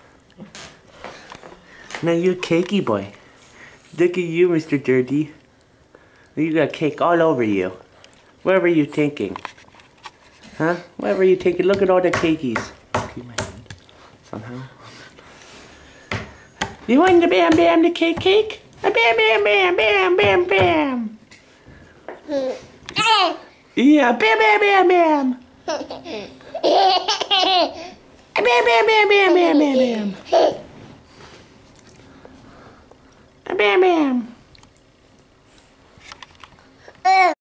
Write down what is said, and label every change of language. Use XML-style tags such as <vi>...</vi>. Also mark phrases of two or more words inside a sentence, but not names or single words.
<en>Now you're a cakey boy. Look at you, Mr. Dirty. You got cake all over you. What were you thinking? Huh? What were you thinking? Look at all the cakeys. Keep my hand. Somehow. You want the bam bam the cake? A bam bam bam bam bam bam. Yeah, bam bam bam bam. Bam bam bam bam bam bam bam. Bam bam.</en>